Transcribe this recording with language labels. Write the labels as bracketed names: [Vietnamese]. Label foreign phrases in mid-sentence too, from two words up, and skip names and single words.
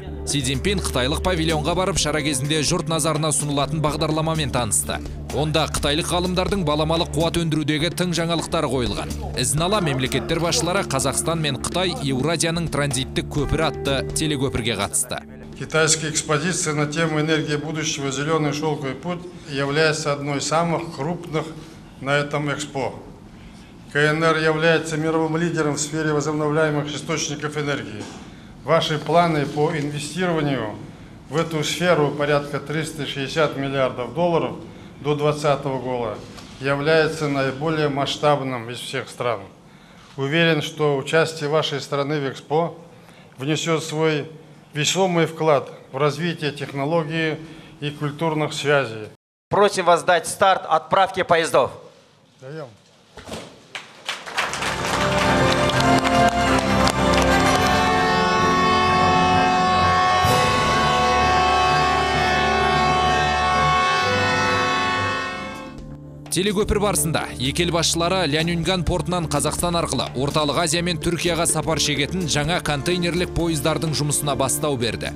[Kazakh] Си Цзиньпин қытайлық павильонға барып, шара кезінде жұрт назарына сұнылатын бағдарламамен танысты. Онда қытайлық ғалымдардың баламалы қуат өндірудегі тың жаңалықтары қойылған. Ізін ала мемлекеттер басшылары Қазақстан мен Қытай Еуразияның транзиттік көпірі атты телекөпірге қатысты. [Russian] Китайская экспозиция на тему энергии будущего «Зеленый шелковый путь» является одной из самых крупных на этом экспо. КНР является мировым лидером в сфере возобновляемых источников энергии. Ваши планы по инвестированию в эту сферу порядка 360 миллиардов долларов до 2020 года является наиболее масштабным из всех стран. Уверен, что участие вашей страны в Экспо внесет свой весомый вклад в развитие технологий и культурных связей. Просим вас дать старт отправки поездов. Даем. [Kazakh] Телекөпір барысында екі ел басшылары Ляньюнган портынан Қазақстан арқылы Орталық Азия мен Түркияға сапар шегетін жаңа контейнерлік пойыздардың жұмысына бастау берді.